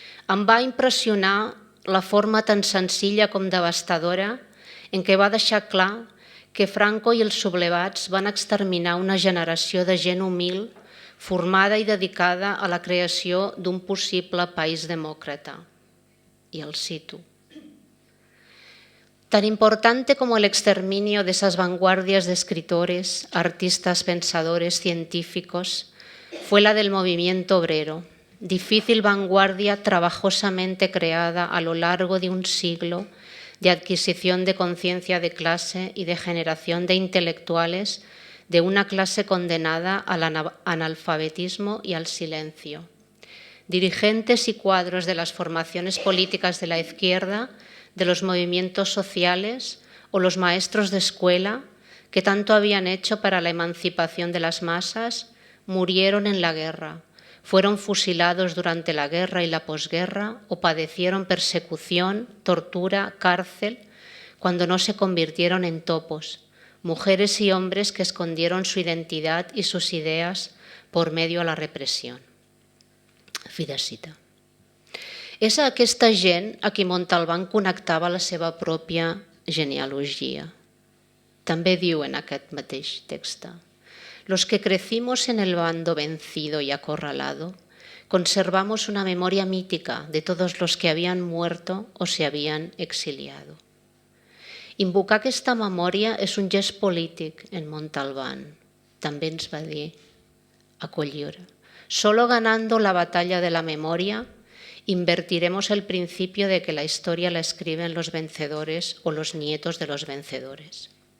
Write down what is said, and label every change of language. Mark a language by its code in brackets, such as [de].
[ca] Em va impressionar la forma tan senzilla com devastadora en què va deixar clar que Franco i els sublevats van exterminar una generació de gent humil formada i dedicada a la creació d'un possible país demòcrata. Y el cito. [es] Tan importante como el exterminio de esas vanguardias de escritores, artistas, pensadores, científicos, fue la del movimiento obrero, difícil vanguardia trabajosamente creada a lo largo de un siglo de adquisición de conciencia de clase y de generación de intelectuales de una clase condenada al analfabetismo y al silencio. Dirigentes y cuadros de las formaciones políticas de la izquierda, de los movimientos sociales o los maestros de escuela que tanto habían hecho para la emancipación de las masas, murieron en la guerra, fueron fusilados durante la guerra y la posguerra o padecieron persecución, tortura, cárcel, cuando no se convirtieron en topos, mujeres y hombres que escondieron su identidad y sus ideas por medio a la repressió. [ca] Fi de cita. És a aquesta gent a qui Montalbán connectava la seva pròpia genealogia. També diu en aquest mateix text: [es] «Los que crecimos en el bando vencido y acorralado, conservamos una memoria mítica de todos los que habían muerto o se habían exiliado». [ca] Invocar aquesta memòria és un gest polític en Montalbán. També ens va dir a Collioure: [es] «Solo ganando la batalla de la memoria invertiremos el principio de que la historia la escriben los vencedores [ca] o los nietos de los vencedores».